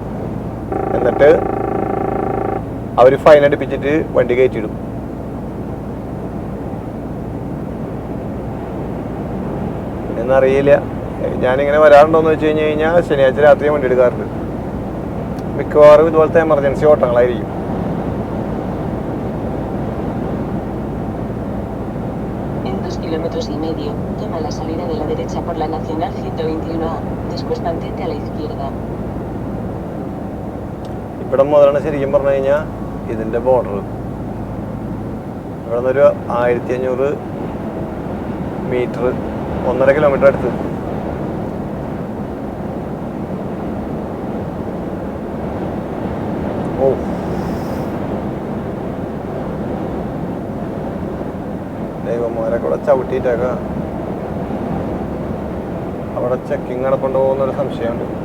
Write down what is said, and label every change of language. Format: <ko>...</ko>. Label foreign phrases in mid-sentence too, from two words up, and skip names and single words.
<ml>എന്നിട്ട് അവർ ഫൈൻ അടിപ്പിച്ചിട്ട് വണ്ടി കയറ്റിയിടും. എന്നറിയില്ല, ഞാനിങ്ങനെ വരാറുണ്ടോയെന്ന് വെച്ച് കഴിഞ്ഞാൽ ശനിയാഴ്ച രാത്രി വണ്ടി എടുക്കാറുണ്ട്. മിക്കവാറും ഇതുപോലത്തെ എമർജൻസി ഓട്ടങ്ങളായിരിക്കും.</ml> <es>Kilómetros y medio, toma la salida de la derecha por la Nacional 121A, después mantente a la izquierda.</es> <ml>ഇവിടെ മുതലാണ് ശരിക്കും പറഞ്ഞു കഴിഞ്ഞാൽ ഇതിൻ്റെ ബോർഡർ. ഇവിടെ നിന്നൊരു 1500 മീറ്റർ, 1.5 കിലോമീറ്റർ അടുത്ത്. ഓ, ദൈവന്മാരൊക്കെ ഇവിടെ ചവിട്ടിയിട്ടൊക്കെ അവിടെ ചെക്കിങ് നടപ്പുണ്ടോ എന്നൊരു സംശയമുണ്ട്.</ml>